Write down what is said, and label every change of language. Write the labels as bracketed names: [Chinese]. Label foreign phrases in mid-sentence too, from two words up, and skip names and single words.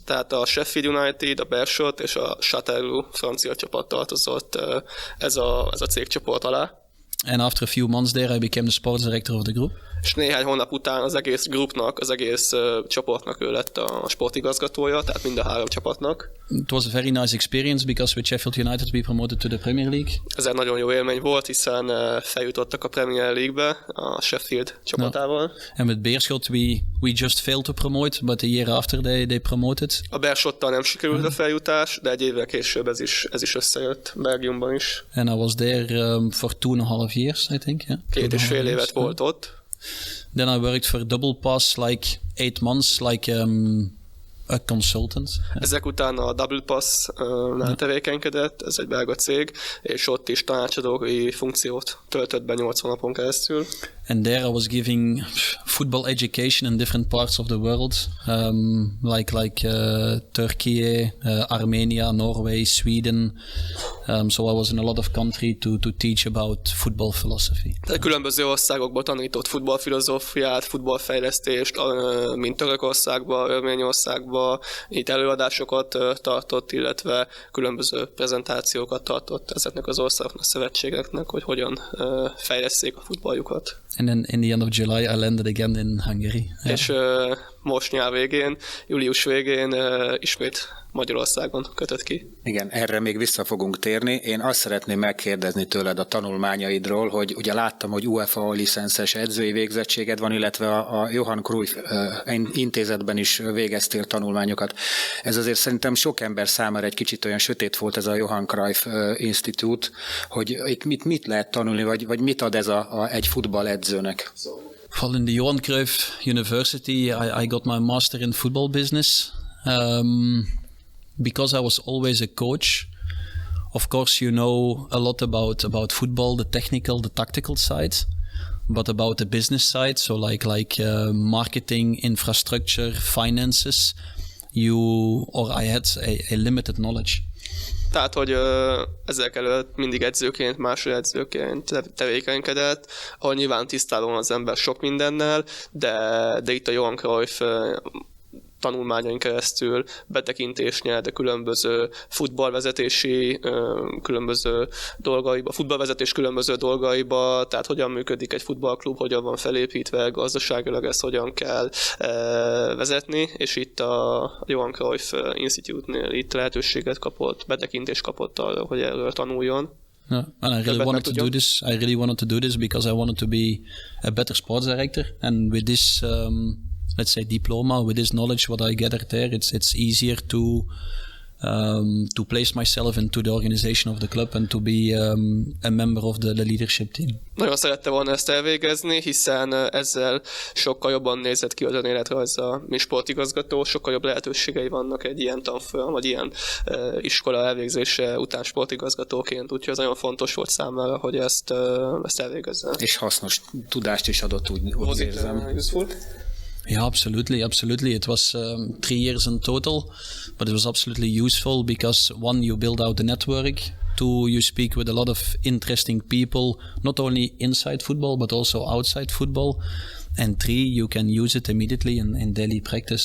[Hungarian] Tehát a Sheffield United, a Beerschot és a Châteauroux francia csapat tartozott ez a cégcsoport alá. [English] And after a few months there I became the sports director of the group. [Hungarian] És néhány hónap után az egész groupnak, az egész csoportnak ő lett a sportigazgatója, tehát mind a 3 csapatnak. [English] It was a very nice experience because with Sheffield United we promoted to the Premier League. [Hungarian] Ez egy nagyon jó élmény volt, hiszen feljutottak a Premier League-be a Sheffield csapatával. [English] No. And with Beerschot we just failed to promote, but a year after they promoted. [Hungarian] A Beerschottal nem sikerült a feljutás, de egy évvel később ez is összejött Belgiumban is. [English] And I was there for 2.5 years, I think. Yeah. [Hungarian] 2,5 évet volt ott. [English] Then I worked for Double Pass like 8 months, like a consultant. [Hungarian] Ezek után a Double Pass-nál tevékenykedett, ez egy belga cég, és ott is tanácsadói funkciót töltött be 8 hónapon keresztül. [English] And there I was giving football education in different parts of the world, like Turkey, Armenia, Norway, Sweden. So I was in a lot of countries to teach about football philosophy. [Hungarian] Tehát különböző országokban tanított futballfilozófiát, futballfejlesztést, mint Törökországban, Örményországban, itt előadásokat tartott, illetve különböző prezentációkat tartott ezeknek az országoknak, szövetségeknek, hogy hogyan fejleszték a futballjukat. [English] And then in the end of July I landed again in Hungary. [Hungarian] És most nyár végén, július végén ismét Magyarországon kötött ki. Igen, erre még vissza fogunk térni. Én azt szeretném megkérdezni tőled a tanulmányaidról, hogy ugye láttam, hogy UEFA licenszes edzői végzettséged van, illetve a Johan Cruyff intézetben is végeztél tanulmányokat. Ez azért szerintem sok ember számára egy kicsit olyan sötét volt ez a Johan Cruyff Institute, hogy itt mit lehet tanulni, vagy mit ad ez egy futballedzőnek? [English] Well, in the Johan Cruyff University, I got my master in football business. Because I was always a coach, of course you know a lot about football, the technical, the tactical side, but about the business side, so like marketing, infrastructure, finances, I had a limited knowledge. [Hungarian] Tehát, hogy ezek előtt mindig edzőként, másodedzőként tevékenykedett, ahol nyilván tisztában van az ember sok mindennel, de itt a Johan Cruyff tanulmányain keresztül betekintést nyert a különböző futballvezetési különböző dolgaiba, futballvezetés különböző dolgaiba, tehát hogyan működik egy futballklub, hogyan van felépítve, gazdaságilag ezt hogyan kell vezetni, és itt a Johan Cruyff Institute-nél itt lehetőséget kapott, betekintést kapott arra, hogy erről tanuljon. [English] Yeah, and I really wanted to do this because I wanted to be a better sports director, and with this let's say diploma, with this knowledge what I gathered there, it's easier to place myself into the organization of the club and to be a member of the leadership team. [Hungarian] Nagyon szerette volna ezt elvégezni, hiszen ezzel sokkal jobban nézett ki az önéletrajza, mint sportigazgató, sokkal jobb lehetőségei vannak egy ilyen tanfolyam, vagy ilyen iskola elvégzése után sportigazgatóként, úgyhogy ez nagyon fontos volt számára, hogy ezt elvégezze. És hasznos tudást is adott, úgy érzem. [English] Yeah, absolutely. It was 3 years in total, but it was absolutely useful because 1, you build out the network, 2, you speak with a lot of interesting people, not only inside football, but also outside football. And 3, you can use it immediately in daily practice.